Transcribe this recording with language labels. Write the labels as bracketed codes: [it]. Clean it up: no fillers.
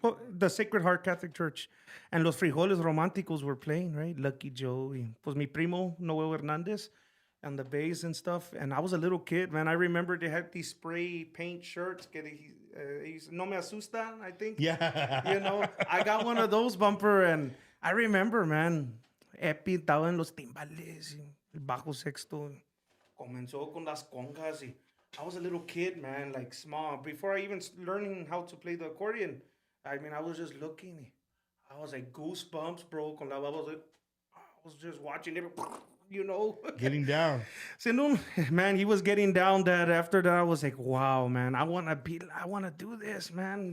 [en] the Sacred Heart Catholic Church. And Los Frijoles Románticos were playing, right? Lucky Joe. [es] Y pues mi primo, [en] Noel Hernandez, and the bass and stuff. And I was a little kid, man. I remember they had these spray paint shirts. [es] No me asusta, [en] I think. Yeah. You know, I got one of those, Bumper. And I remember, man, Epi [es] estaba en los timbales. El bajo sexto. Comenzó con las congas. [en] Y I was a little kid, man, like small. Before I even learning how to play the accordion, I mean, I was just looking. I was like goosebumps, bro. [es] Con la baba, [en] I was just watching it, you know. Getting down. So, no, man, he was getting down. That after that, I was like, wow, man, I want to do this, man.